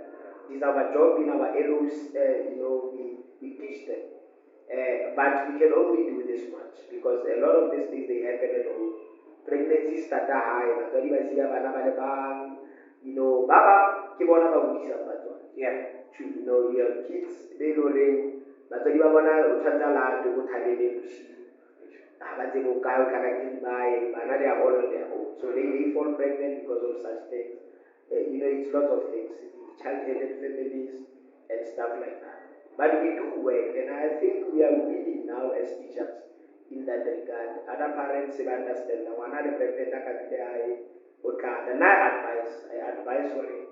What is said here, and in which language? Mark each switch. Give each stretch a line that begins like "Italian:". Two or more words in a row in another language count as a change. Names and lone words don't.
English: It's our job in our LOs, we teach them. But we can only do this much because a lot of these things they happen at home. Pregnancy start high, Baba, yeah, true. You have kids, they don't ring,
Tswana: batswadi ba bona o tshwanetse a late go thabele bosigo ga ba tsebe o kae o kana ke dibae bana
English: they are all on their own, so they fall pregnant because of such things. It's lots of things, child-headed families and stuff like that. But we do work, and I think we are willing now as teachers in that regard. Other parents will understand that one had a pregnant, and I advise for it.